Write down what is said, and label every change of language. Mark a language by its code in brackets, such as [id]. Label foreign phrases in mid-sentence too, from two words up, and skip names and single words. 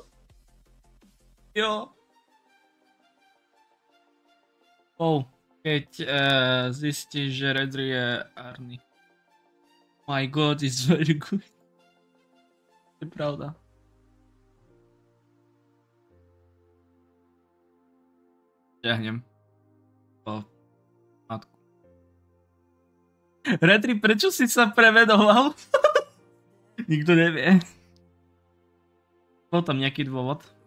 [sk] Jo. Oh, keď zistíš, že Redry je Arny. [en] My god, is very good. [sk] To je pravda. Ťahnem. Po matku. Redry, prečo si sa premenoval? Nikto nevie. Bol tam nejaký dôvod.